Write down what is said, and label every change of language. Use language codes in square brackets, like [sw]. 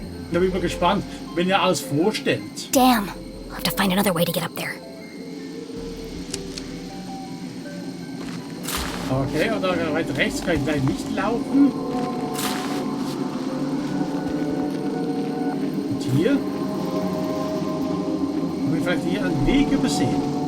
[de] Da bin ich mal gespannt, wenn ihr alles vorstellt. [en] Damn, I'll have to find another way to get up there. [de] Okay, und da weiter rechts kann ich gleich nicht laufen. Und hier? Haben wir vielleicht hier einen Weg übersehen?